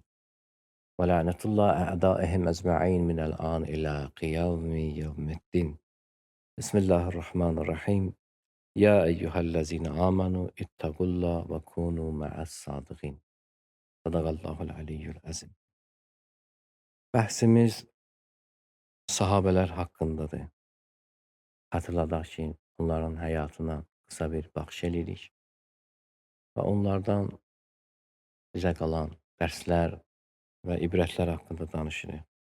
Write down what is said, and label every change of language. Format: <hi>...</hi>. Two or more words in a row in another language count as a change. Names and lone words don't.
<ar>وَلَعْنَةُ اللهِ عَلَى أَعْدَائِهِمْ أَجْمَعِينَ مِنَ الْآنِ إِلَى قِيَامِ يَوْمِ الدِّينِ. بِسْمِ اللهِ الرَّحْمٰنِ الرَّحِيمِ. يَا أَيُّهَا الَّذِينَ آمَنُوا اتَّقُوا اللهَ وَكُونُوا مَعَ الصَّادِقِينَ. صَدَقَ اللهُ الْعَلِيُّ الْعَظِيمُ.</ar> <az>Bəhsimiz sahabelər haqqındadır. Hatırladaq ki, onların həyatına qısa bir baxış edirik və onlardan bizə qalan dərslər və ibrətlər haqqında danışırıq.</az>